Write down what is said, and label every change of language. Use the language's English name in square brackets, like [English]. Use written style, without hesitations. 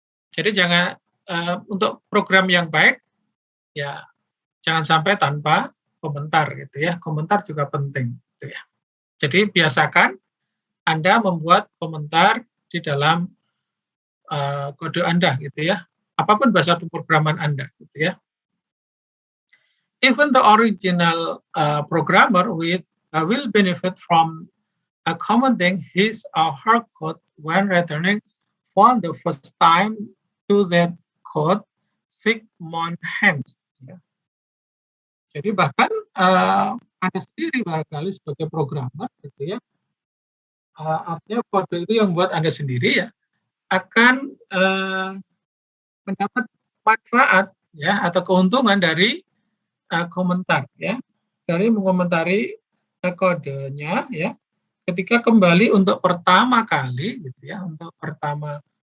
[Indonesian] Jadi jangan untuk program yang baik, ya jangan sampai tanpa komentar, gitu ya. Komentar juga penting, gitu ya. Jadi biasakan Anda membuat komentar di dalam kode Anda, gitu ya. Apapun bahasa pemrograman Anda, gitu ya. [English] Even the original programmer will benefit from commenting his or her code when returning for the first time to that code 6 months hence. [Indonesian] Ya. Jadi bahkan Anda sendiri barangkali sebagai programmer, gitu ya, artinya kode itu yang buat Anda sendiri ya akan mendapat manfaat ya atau keuntungan dari komentar ya, dari mengomentari kodenya ya ketika kembali untuk pertama kali gitu ya, untuk pertama